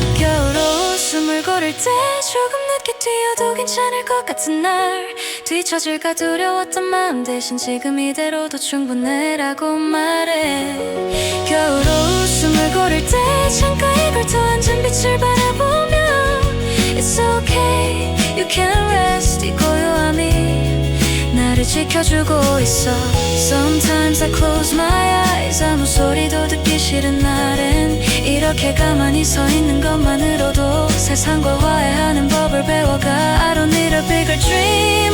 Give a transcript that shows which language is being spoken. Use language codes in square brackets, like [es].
[ko] 겨울옷 숨을 고를 때 조금 늦게 뛰어도 괜찮을 것 같은 날, 뒤처질까 두려웠던 마음 대신 지금 이대로도 충분해라고 말해. 겨울옷 숨을 고를 때 창가에 걸터 앉은 빛을 바라보며 [en] It's okay, you can rest. [ko] 이 고요함이 나를 지켜주고 있어. [en] Sometimes I close my eyes. [ko] 아무 소리도 듣기 싫은 날엔 이렇게 가만히 서 있는 것만으로도 세상과 화해하는 법을 배워가. [en] I don't need a bigger dream.